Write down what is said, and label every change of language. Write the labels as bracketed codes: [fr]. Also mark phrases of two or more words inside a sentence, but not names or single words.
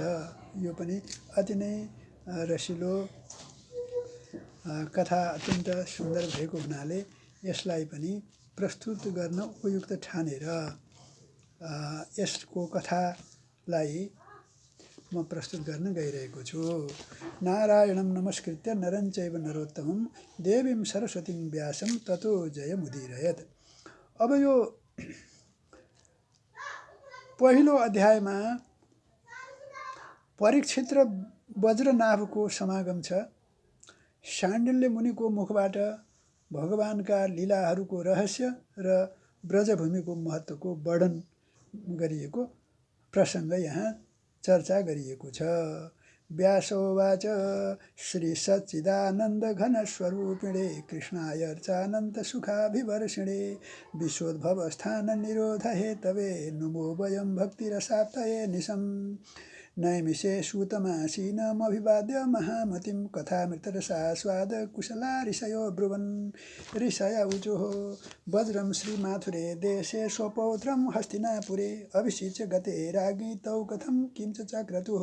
[ne] यो पनि अति नै रसिलो कथा अत्यन्त सुन्दर भएको हुनाले यसलाई पनि प्रस्तुत गर्न उपयुक्त ठानेर यसको कथालाई म प्रस्तुत गर्न गइरहेको छु। [sa] नारायणं नमस्कृत्य नरं चैव नरोत्तमं देवीं सरस्वतीं व्यासं ततो जयमुदीरयेत्। [ne] अब यो पहिलो अध्यायमा परीक्षित र वज्रनाभको समागम छ। शाण्डिल्य मुनिको मुखबाट भगवानका लीलाहरूको रहस्य र ब्रजभूमिको महत्त्वको वर्णन गरिएको प्रसङ्ग यहाँ चर्चा गरिएको छ। [sa] व्यासोवाच श्री सच्चिदानन्द घन स्वरूपिणे कृष्णाय अर्चानन्त सुखाभिवर्षिणे विश्वोद्भव स्थान निरोध हेतवे नुमो वयं भक्तिरसाप्तये निशम् नैमिषे सूतमासीनमभिवाद्य महामतिं कथामृतरसास्वाद कुशला ऋषयो ब्रुवन् ऋषय ऊचुः वज्रं श्रीमाथुरे देशे स्वपौत्रं हस्तिनापुरे अभिषिच्य गते राज्ञी तौ कथं किं च चक्रतुः।